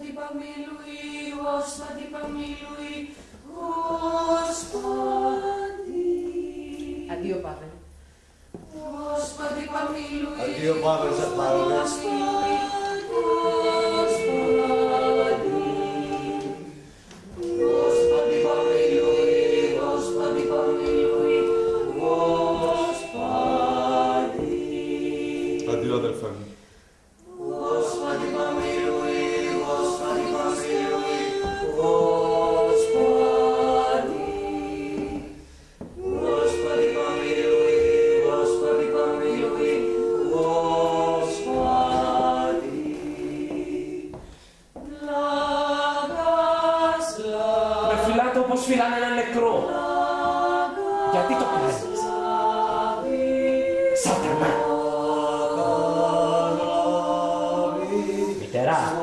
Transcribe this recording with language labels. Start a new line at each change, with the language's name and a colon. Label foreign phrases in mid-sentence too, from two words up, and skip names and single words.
Russian: помилуй, Господи, помилуй, Господи.
Greek: Αντίο, Παύλε.
Russian: Господи, помилуй.
Greek: Αντίο, Παύλε, σε παρακαλώ.
Russian: Господи. Господи, помилуй, Господи, помилуй, Господи.
Greek: Αντίο, αδελφέ μου.
Russian: Господи, помилуй, Господи, помилуй, Господи. Господи, помилуй, Господи, помилуй, Господи.
Greek: Πλάγας, Με φυλάτε όπως φυλάνε ένα νεκρό. Γιατί το κάνεις? Σατανά. Μητερά.